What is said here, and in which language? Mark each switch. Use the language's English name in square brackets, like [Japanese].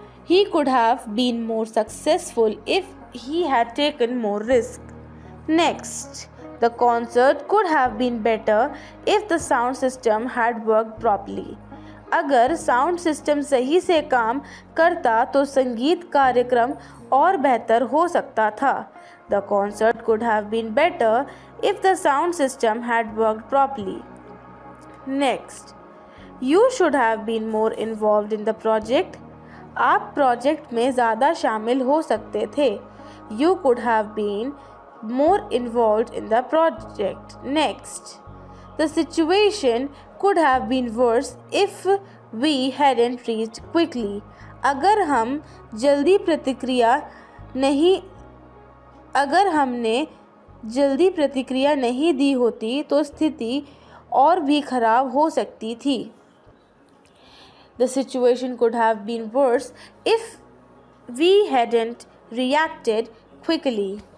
[English] He could have been more successful if he had taken more risk. Next, the concert could have been better if the sound system had worked properly. [Hindi] अगर sound system सही से काम करता तो संगीत कार्यक्रम और बेहतर हो सकता था. [English] The concert could have been better if the sound system had worked properly. Next, you should have been more involved in the project. [Hindi] आप प्रोजेक्ट में ज़्यादा शामिल हो सकते थे. [English] You could have been more involved in the project. Next, the situation could have been worse if we hadn't reached quickly. [Hindi] अगर हमने जल्दी प्रतिक्रिया नहीं दी होती तो स्थिति और भी खराब हो सकती थी. [English] The situation could have been worse if we hadn't reacted quickly.